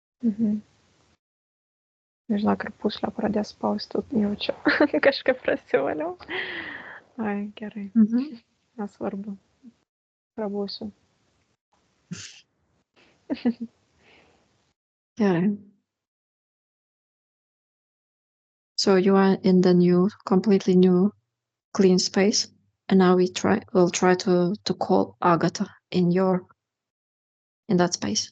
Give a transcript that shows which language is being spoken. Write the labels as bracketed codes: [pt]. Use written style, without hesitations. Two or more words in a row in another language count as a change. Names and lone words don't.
[lt] Nežinau, ar puslę pradės spausti, jaučiu. Kažkaip prasivaliau. Ai, gerai. Nesvarbu. Prabūsiu. [en] Yeah. So you are in the new, completely new, clean space, and now we'll try to call Agata in that space.